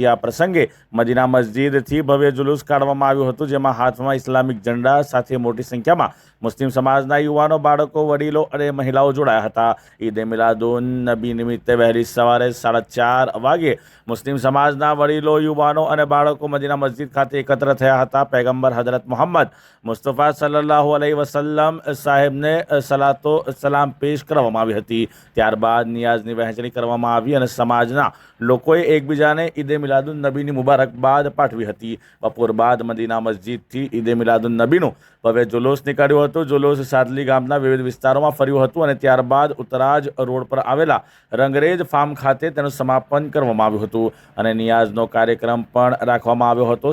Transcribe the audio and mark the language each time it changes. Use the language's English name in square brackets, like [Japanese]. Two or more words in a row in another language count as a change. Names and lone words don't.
[Gujarati] આ પ્રસંગે મદીના મસ્જિદથી ભવ્ય જુલુસ કાઢવામાં આવ્યું હતું, જેમાં હાથમાં ઇસ્લામિક ઝંડા સાથે મોટી સંખ્યામાં મુસ્લિમ સમાજના યુવાનો, બાળકો, વડીલો અને મહિલાઓ જોડાયા હતા। ઈદે મિલાદુન્નબી નિમિત્તે વહેલી સવારે 4:30 વાગ્યે મુસ્લિમ સમાજના વડીલો, યુવાનો અને બાળકો મદીના મસ્જિદ ખાતે એકત્ર થયા હતા। પૈગંબર હઝરત મોહમ્મદ મુસ્તફા [Arabic] صلى الله عليه وسلم [Gujarati] સાહેબને સલાતો સલામ પેશ કરવામાં આવી હતી। ત્યારબાદ નિયાઝની વહેંચણી કરવામાં આવી અને સમાજના લોકોએ એકબીજાને ઈદે મિલાદુન્નબીની મુબારકબાદ પાઠવી હતી। બપોર બાદ મદીના મસ્જિદથી ઈદે મિલાદુન્નબીનું ભવ્ય જુલુસ નીકળ્યું હતું। જુલુસ સાદલી ગામના વિવિધ વિસ્તારોમાં ફર્યું હતું અને ત્યારબાદ ઉતરાજ રોડ પર આવેલા રંગરેજ ફાર્મ ખાતે તેનું સમાપન કરવામાં આવ્યું હતું અને નિયાઝનો કાર્યક્રમ પણ રાખવામાં આવ્યો હતો।